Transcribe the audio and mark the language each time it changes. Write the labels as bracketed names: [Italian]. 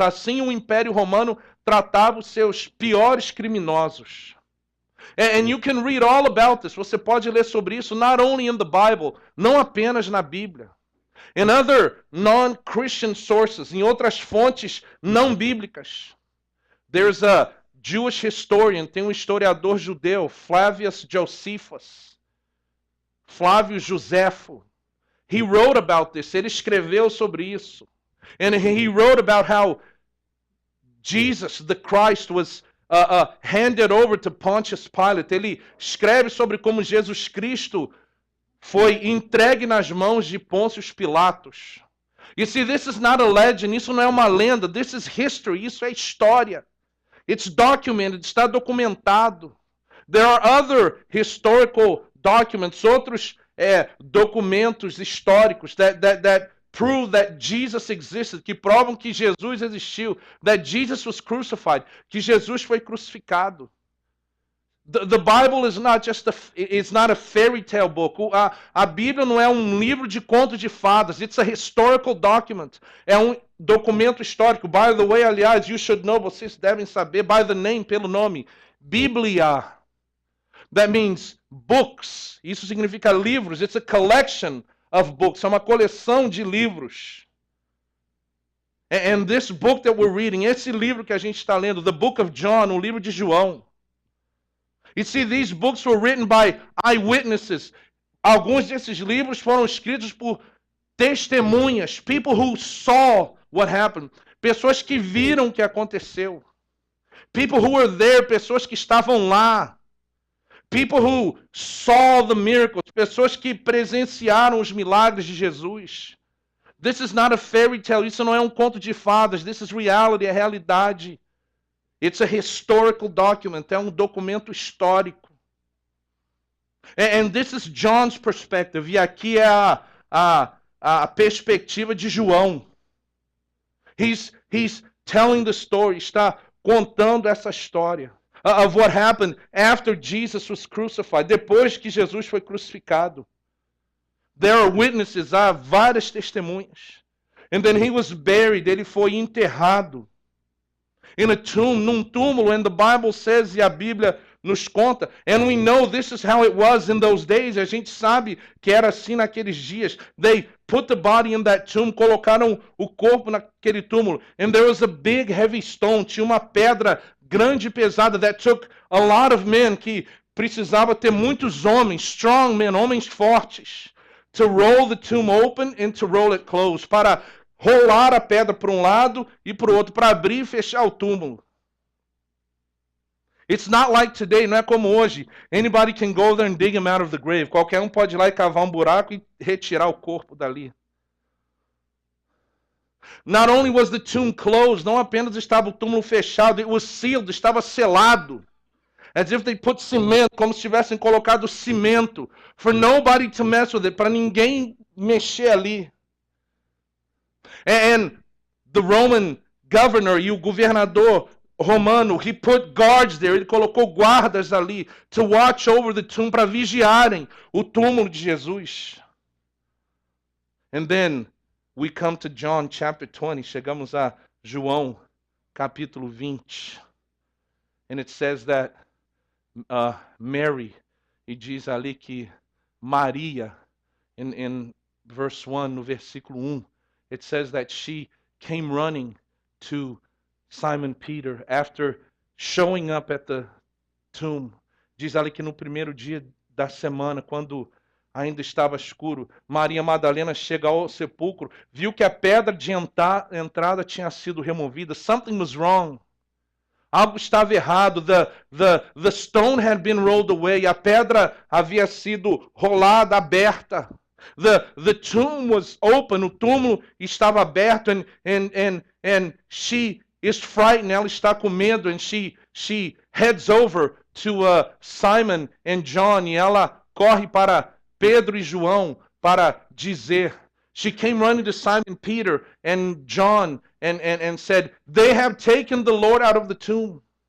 [Portuguese] Assim o Império Romano tratava os seus piores criminosos. [English] And you can read all about this. [Portuguese] Você pode ler sobre isso, [English] not only in the Bible, [Portuguese] não apenas na Bíblia. [English] In other non-Christian sources, [Portuguese] em outras fontes não bíblicas. [English] There's a Jewish historian, [Portuguese] tem um historiador judeu, [English] Flavius Josephus. Flávio Josefo. He wrote about this. [Portuguese] Ele escreveu sobre isso. [English] And he wrote about how Jesus, the Christ, was handed over to Pontius Pilate. [Portuguese] Ele escreve sobre como Jesus Cristo foi entregue nas mãos de Pôncio Pilatos. [English] You see, this is not a legend. [Portuguese] Isso não é uma lenda. [English] This is history. [Portuguese] Isso é história. [English] It's documented. [Portuguese] Está documentado. [English] There are other historical documents, [Portuguese] outros documentos históricos [English] that prove that Jesus existed, [Portuguese] que provam que Jesus existiu, [English] that Jesus was crucified, [Portuguese] que Jesus foi crucificado. [English] The Bible is not just it's not a fairy tale book. [Portuguese] A Bíblia não é um livro de contos de fadas. [English] It's a historical document. [Portuguese] É um documento histórico. [English] By the way, [Portuguese] aliás, [English] you should know, [Portuguese] vocês devem saber, [English] by the name, [Portuguese] pelo nome, Bíblia. [English] That means books. [Portuguese] Isso significa livros. [English] It's a collection of books. [Portuguese] É uma coleção de livros. [English] And this book that we're reading, [Portuguese] esse livro que a gente está lendo, [English] the book of John, [Portuguese] o livro de João. [English] You see, these books were written by eyewitnesses. [Portuguese] Alguns desses livros foram escritos por testemunhas, [English] people who saw what happened. [Portuguese] Pessoas que viram o que aconteceu. [English] People who were there, [Portuguese] pessoas que estavam lá. [English] People who saw the miracles, [Portuguese] pessoas que presenciaram os milagres de Jesus. [English] This is not a fairy tale, [Portuguese] isso não é um conto de fadas, [English] this is reality, [Portuguese] é realidade. [English] It's a historical document, [Portuguese] é um documento histórico. [English] And this is John's perspective, [Portuguese] e aqui é a perspectiva de João. [English] He's telling the story, [Portuguese] está contando essa história. [English] Of what happened after Jesus was crucified. [Portuguese] Depois que Jesus foi crucificado. [English] There are witnesses, [Portuguese] há várias testemunhas. [English] And then he was buried, [Portuguese] ele foi enterrado. [English] In a tomb, [Portuguese] num túmulo, [English] and the Bible says, [Portuguese] e a Bíblia nos conta, [English] and we know this is how it was in those days, [Portuguese] a gente sabe que era assim naqueles dias. [English] They put the body in that tomb, [Portuguese] colocaram o corpo naquele túmulo, [English] and there was a big heavy stone, [Portuguese] tinha uma pedra grande e pesada, [English] that took a lot of men, [Portuguese] que precisava ter muitos homens, [English] strong men, [Portuguese] homens fortes, [English] to roll the tomb open and to roll it closed, [Portuguese] para rolar a pedra para um lado e para o outro, para abrir e fechar o túmulo. [English] It's not like today, [Portuguese] não é como hoje. [English] Anybody can go there and dig him out of the grave. [Portuguese] Qualquer um pode ir lá e cavar um buraco e retirar o corpo dali. [English] Not only was the tomb closed, [Portuguese] não apenas estava o túmulo fechado, [English] it was sealed, [Portuguese] estava selado. [English] As if they put cement, [Portuguese] como se tivessem colocado cimento. [English] For nobody to mess with it, [Portuguese] para ninguém mexer ali. [English] And the Roman governor, [Portuguese] e o governador romano, [English] he put guards there, [Portuguese] ele colocou guardas ali, [English] to watch over the tomb, [Portuguese] para vigiarem o túmulo de Jesus. [English] And then we come to John chapter 20, [Portuguese] chegamos a João capítulo 20. [English] And it says that Mary, [Portuguese] e diz ali que Maria, [English] in verse 1, [Portuguese] no versículo 1, [English] it says that she came running to Simon Peter after showing up at the tomb. [Portuguese] Diz ali que no primeiro dia da semana, quando ainda estava escuro, Maria Madalena chega ao sepulcro, viu que a pedra de entrada tinha sido removida. [English] Something was wrong. [Portuguese] Algo estava errado. [English] The stone had been rolled away. [Portuguese] A pedra havia sido rolada, aberta. [English] The tomb was open. [Portuguese] O túmulo estava aberto. [English] And she is frightened. [Portuguese] Ela está com medo. [English] And she heads over to Simon and John. [Portuguese] E ela corre para Pedro e João para dizer. [English] She came running to Simon Peter and John and said, they have taken the Lord out of the tomb.